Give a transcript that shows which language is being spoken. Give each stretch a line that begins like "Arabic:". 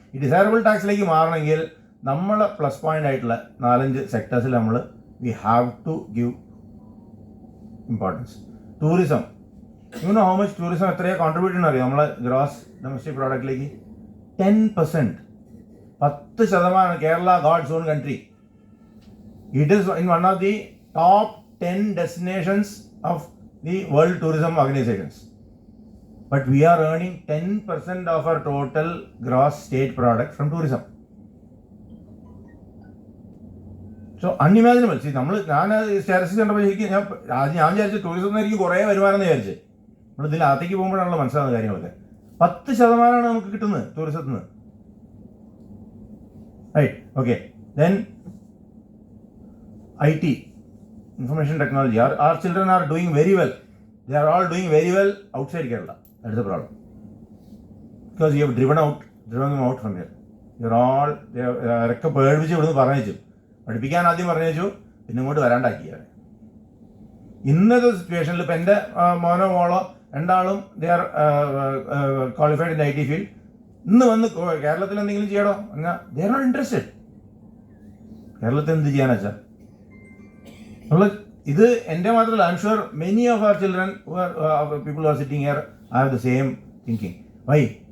Malayalam: ഈ ഡിസൈറബിൾ ടാക്സിലേക്ക് മാറണമെങ്കിൽ നമ്മൾ പ്ലസ് പോയിന്റ് ആയിട്ടുള്ള 4-5 സെക്ടേഴ്സിൽ നമ്മൾ
English: We have to give importance.
Malayalam: Tourism, you know how much tourism എത്രയാണ് കോൺട്രിബ്യൂട്ട് ചെയ്യുന്ന അറിയാം നമ്മളെ gross domestic പ്രോഡക്റ്റിലേക്ക്?
English: 10%, 10%. Kerala, God's own country. It is in one of the top 10 destinations of the World Tourism Organizations. But we are earning 10% of our total gross state product from tourism. So unimaginable.
Malayalam: See, ഞാൻ statistics കണ്ടപ്പോൾ ശരിക്കും ഞാൻ വിചാരിച്ചു tourism എനിക്ക് കുറേ വരുമാനം എന്ന് വിചാരിച്ചു. നമ്മൾ ഇതിനകത്തേക്ക് പോകുമ്പോഴാണല്ലോ മനസ്സിലാകുന്ന കാര്യങ്ങളൊക്കെ. 10% നമുക്ക് കിട്ടുന്നത് ടൂറിസത്തിൽ നിന്ന്.
English: Right, okay. Then IT, information technology. Our children are doing very well. They are all doing very well outside Kerala. That is the problem. Because you have driven them out from here.
Malayalam: അവരൊക്കെ പേടിപ്പിച്ച് ഇവിടുന്ന് പറഞ്ഞു, പഠിപ്പിക്കാൻ ആദ്യം പറഞ്ഞു, പിന്നെ ഇങ്ങോട്ട് വരാണ്ടാക്കി. ഇന്നത്തെ സിറ്റുവേഷനിൽ ഇപ്പം എൻ്റെ മോനോ മോളോ രണ്ടാളും
English: They are qualified in IT field.
Malayalam: ഇന്ന് വന്ന് കേരളത്തിൽ എന്തെങ്കിലും ചെയ്യണോ എന്നാൽ
English: They are not interested.
Malayalam: കേരളത്തിൽ എന്ത് ചെയ്യാന്ന് വെച്ചാൽ നമ്മൾ ഇത് എൻ്റെ മാത്രമല്ല,
English: I'm sure many of our children people are sitting here have the same thinking.
Malayalam: Y?